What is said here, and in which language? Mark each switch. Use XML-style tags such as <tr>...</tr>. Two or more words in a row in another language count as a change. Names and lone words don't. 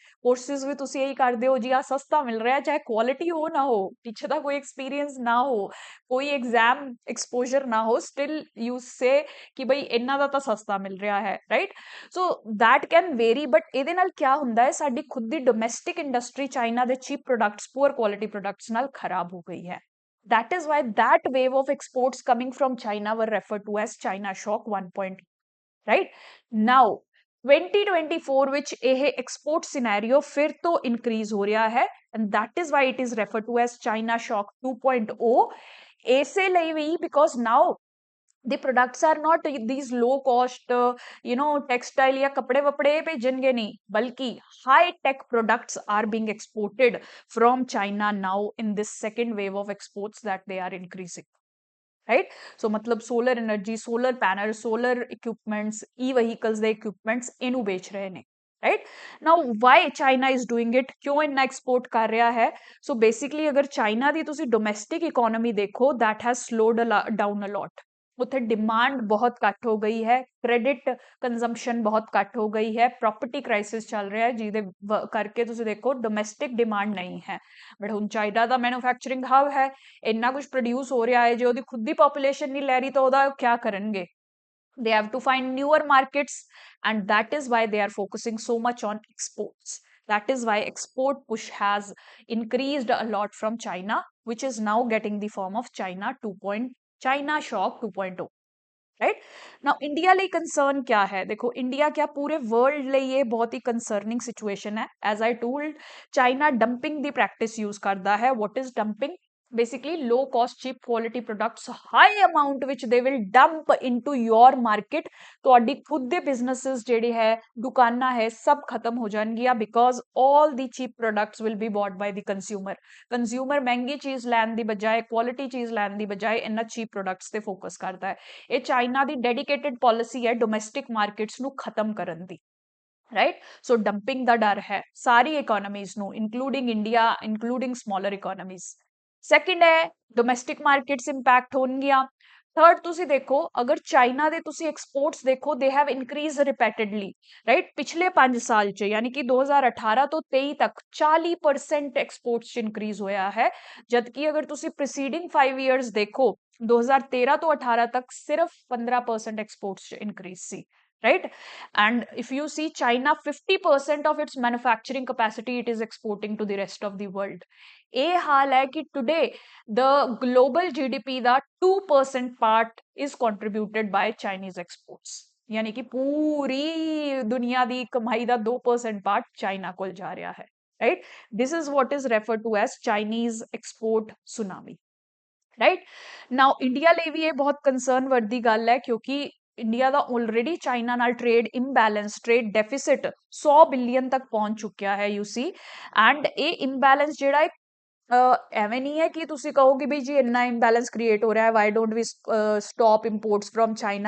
<pa>ਕੋਰਸਿਸ ਵੀ ਤੁਸੀਂ ਇਹੀ ਕਰਦੇ ਹੋ ਜੀ, ਆ ਸਸਤਾ ਮਿਲ ਰਿਹਾ, ਚਾਹੇ ਕੁਆਲਿਟੀ ਹੋ ਨਾ ਹੋ, ਪਿੱਛੇ ਦਾ ਕੋਈ ਐਕਸਪੀਰੀਅੰਸ ਨਾ ਹੋ, ਕੋਈ</pa> <en>exam exposure</en> <pa>ਨਾ ਹੋ,</pa> <en>still you say</en> <pa>ਕਿ ਬਈ ਇਹਨਾਂ ਦਾ ਤਾਂ ਸਸਤਾ ਮਿਲ ਰਿਹਾ ਹੈ, ਰਾਈਟ।</pa> <en>so that can vary,</en> <pa>ਬਟ ਇਹਦੇ ਨਾਲ ਕੀ ਹੁੰਦਾ ਹੈ, ਸਾਡੀ ਖੁਦ ਦੀ</pa> <en>domestic industry</en> <pa>ਚਾਈਨਾ ਦੇ</pa> <en>cheap products, poor quality products</en> <pa>ਨਾਲ ਖਰਾਬ ਹੋ ਗਈ ਹੈ।</pa> <en>That is why that wave of exports coming from China were referred to as China Shock 1.0, right? Now, 2024 which</en> <pa>ਇਹ</pa> <en>export scenario</en> <pa>ਫਿਰ ਤੋਂ increase ਹੋ ਰਿਹਾ ਹੈ,</pa> <en>and that is why it is referred to as China Shock 2.0,</en> <pa>ਇਸੇ ਲਈ ਵੀ</pa> <en>because now the products are not these low cost textile</en> <hi>या कपड़े वपड़े भेजनगे नहीं, बल्कि</hi> <en>high tech products are being exported from China now in this second wave of exports that they are increasing, right? So मतलब solar energy, solar panel, solar equipments, e-vehicles ਦੇ equipments</en> <pa>ਇਹਨੂੰ ਵੇਚ ਰਹੇ ਨੇ,</pa> <en>right? Now why China is doing it,</en> <pa>ਕਿਉਂ ਇੰਨਾ export ਕਰ ਰਿਹਾ ਹੈ?</pa> <en>So basically</en> <pa>ਅਗਰ ਚਾਈਨਾ ਦੀ ਤੁਸੀਂ</pa> <en>domestic economy</en> <pa>ਦੇਖੋ,</pa> <en>that has slowed down a lot,</en> <pa>ਉੱਥੇ ਡਿਮਾਂਡ ਬਹੁਤ ਘੱਟ ਹੋ ਗਈ ਹੈ,</pa> <en>credit consumption</en> <pa>ਬਹੁਤ ਘੱਟ ਹੋ ਗਈ ਹੈ,</pa> <en>property crisis</en> <pa>ਚੱਲ ਰਿਹਾ ਹੈ, ਜਿਹਦੇ ਕਰਕੇ ਤੁਸੀਂ ਦੇਖੋ</pa> <en>domestic demand</en> <pa>ਨਹੀਂ ਹੈ। ਬਟ ਹੁਣ ਚਾਈਨਾ ਦਾ</pa> <en>manufacturing hub</en> <pa>ਹੈ, ਇੰਨਾ ਕੁਝ ਪ੍ਰੋਡਿਊਸ ਹੋ ਰਿਹਾ ਹੈ, ਜੇ ਉਹਦੀ ਖੁਦ ਦੀ ਪੋਪੂਲੇਸ਼ਨ ਨਹੀਂ ਲੈ ਰਹੀ ਤਾਂ ਉਹਦਾ ਕੀ ਕਰਨਗੇ?</pa> <en>They have to find newer markets, and that is why they are focusing so much on exports. That is why export push has increased a lot from China, which is now getting the form of China Shock 2.0, राइट। now India</en> <hi>ਲਈ कंसर्न क्या है? देखो इंडिया क्या पूरे वर्ल्ड</hi> <pa>ਲਈ ਇਹ ਬਹੁਤ ਹੀ ਕੰਸਰਨਿੰਗ ਸਿਚੁਏਸ਼ਨ ਹੈ।</pa> <en>as I told,</en> <pa>ਚਾਈਨਾ ਡੰਪਿੰਗ ਦੀ ਪ੍ਰੈਕਟਿਸ ਯੂਜ਼ ਕਰਦਾ ਹੈ।</pa> <en>what is dumping? basically low cost cheap quality products high amount which they will dump into your market,</en> <pa>ਤੁਹਾਡੀ ਖੁਦ ਦੇ businesses ਜਿਹੜੇ ਹੈ, ਦੁਕਾਨਾਂ ਹੈ, ਸਭ ਖਤਮ ਹੋ ਜਾਣਗੀਆਂ</pa> <en>because all the cheap products will be bought by the consumer</en> <pa>ਮਹਿੰਗੀ ਚੀਜ਼ ਲੈਣ ਦੀ ਬਜਾਏ, ਕੁਆਲਿਟੀ ਚੀਜ਼ ਲੈਣ ਦੀ ਬਜਾਏ ਇਹਨਾਂ</pa> <en>cheap products</en> <pa>ਤੇ ਫੋਕਸ ਕਰਦਾ ਹੈ। ਇਹ ਚਾਈਨਾ ਦੀ</pa> <en>dedicated policy</en> <pa>ਹੈ</pa> <en>domestic markets</en> <pa>ਨੂੰ ਖਤਮ ਕਰਨ ਦੀ, ਰਾਈਟ। ਸੋ ਡੰਪਿੰਗ ਦਾ ਡਰ ਹੈ ਸਾਰੀ ਇਕੋਨਮੀਜ਼ ਨੂੰ,</pa> <en>including India, including smaller economies.</en> <pa>ਸੈਕਿੰਡ ਹੈ</pa> <en>domestic markets impact</en> <pa>ਹੋਣਗੀਆਂ। ਥਰਡ ਤੁਸੀਂ ਦੇਖੋ, ਅਗਰ ਚਾਈਨਾ ਦੇ ਤੁਸੀਂ ਐਕਸਪੋਰਟਸ ਦੇਖੋ,</pa> <en>they have increase repeatedly,</en> <pa>ਰਾਈਟ। ਪਿਛਲੇ 5 ਸਾਲ ਚ ਯਾਨੀ ਕਿ 2018 ਤੋਂ 23 ਤੱਕ 40% ਐਕਸਪੋਰਟਸ ਚ ਇਨਕਰੀਜ਼ ਹੋਇਆ ਹੈ, ਜਦਕਿ ਅਗਰ ਤੁਸੀਂ</pa> <en>preceding 5 years</en> <pa>ਦੇਖੋ, 2013 ਤੋਂ 18 ਤੱਕ ਸਿਰਫ 15% ਐਕਸਪੋਰਟਸ ਚ ਇਨਕਰੀਜ਼ ਸੀ,</pa> <en>right? And if you see China, 50% of its manufacturing capacity it is exporting to the rest of the world.</en> <pa>ਇਹ ਹਾਲ ਹੈ ਕਿ</pa> <en>today the global GDP ਦਾ 2% part is contributed by Chinese exports,</en> <pa>ਯਾਨੀ ਕਿ ਪੂਰੀ ਦੁਨੀਆ ਦੀ ਕਮਾਈ ਦਾ 2% part ਚਾਈਨਾ ਕੋਲ ਜਾ ਰਿਹਾ ਹੈ,</pa> <en>right? This is what is referred to as Chinese export tsunami, right?</en> <pa>Now ਇੰਡੀਆ ਲਈ ਵੀ ਇਹ ਬਹੁਤ</pa> <en>concern worthy</en> <pa>ਗੱਲ ਹੈ ਕਿਉਂਕਿ ਇੰਡੀਆ ਦਾ ਆਲਰੇਡੀ ਚਾਈਨਾ ਨਾਲ</pa> <en>trade imbalance, trade deficit</en> <pa>100 ਬਿਲੀਅਨ ਤੱਕ ਪਹੁੰਚ ਚੁੱਕਿਆ ਹੈ,</pa> <en>you see.</en> <pa>ਐਂਡ ਇਹ ਇੰਬੈਲੈਂਸ ਜਿਹੜਾ ਹੈ ਐਵੇਂ ਨਹੀਂ ਹੈ ਕਿ ਤੁਸੀਂ ਕਹੋ ਕਿ ਬਈ ਜੀ ਇੰਨਾ ਇੰਬੈਲੈਂਸ ਕ੍ਰੀਏਟ ਹੋ ਰਿਹਾ ਹੈ,</pa> <en>why don't we stop imports from China?</en>